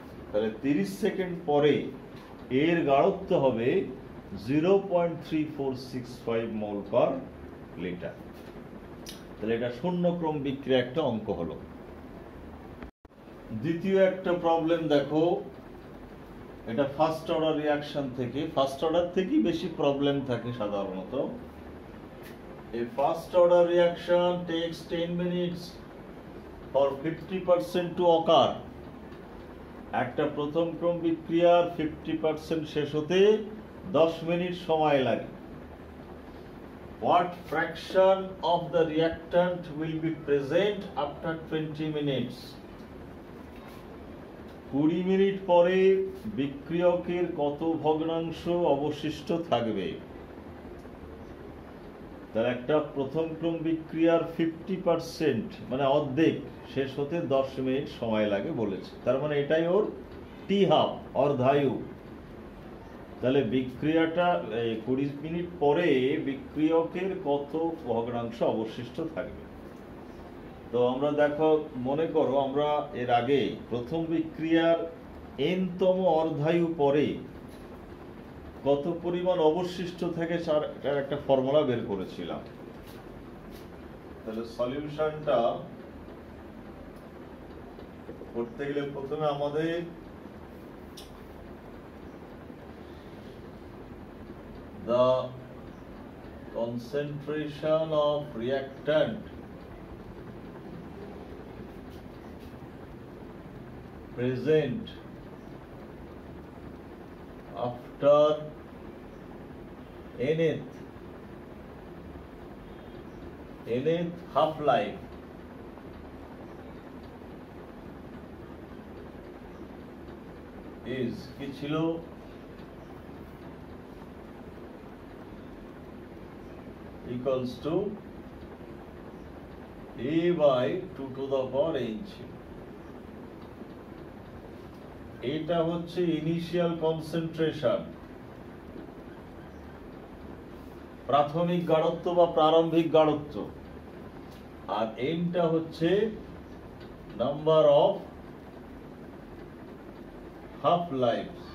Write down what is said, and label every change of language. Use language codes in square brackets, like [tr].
[bn] তাহলে 30 সেকেন্ড পরে এর গাঢ়ত্ব হবে 0.3465 মোল পার লিটার। তাহলে এটা শূন্য ক্রম বিক্রিয়া একটা অঙ্ক হলো। দ্বিতীয় একটা প্রবলেম দেখো, এটা ফার্স্ট অর্ডার রিঅ্যাকশন থেকে, ফার্স্ট অর্ডার থেকেই বেশি প্রবলেম থাকে সাধারণত। [en] A first order reaction takes 10 minutes for 50% to occur. [bn] একটা প্রথম ক্রম বিক্রিয়ার 50% শেষ হতে 10 মিনিট সময় লাগে। [en] What fraction of the reactant will be present after 20 minutes? [bn] 20 minute পরে বিক্রিয়কের কত ভগ্নাংশ অবশিষ্ট থাকবে? তার একটা প্রথম ক্রম বিক্রিয়ার 50% মানে অর্ধেক শেষ হতে 10 মিনিট সময় লাগে বলেছে। তার মানে এটাই ওর টি হাফ, অর্ধায়ু। তাহলে বিক্রিয়াটা 20 মিনিট পরে বিক্রিয়কের কত ভগ্নাংশ অবশিষ্ট থাকবে। তো আমরা দেখো, মনে করো আমরা এর আগে প্রথম বিক্রিয়ার n-তম অর্ধায়ু পরে কত পরিমাণ অবশিষ্ট থাকে তার একটা ফর্মুলা বের করেছিলাম। তাহলে সলিউশনটা করতে গেলে প্রথমে আমাদের [en] the concentration of reactant present after nth half life is [bn] কি ছিল? [en] equals to a by 2 to the power n [bn] ছিল। এটা হচ্ছে ইনিশিয়াল কনসেন্ট্রেশন, প্রাথমিক গাঢ়ত্ব বা প্রারম্ভিক গাঢ়ত্ব, আর এনটা হচ্ছে নাম্বার অফ হাফ লাইফ।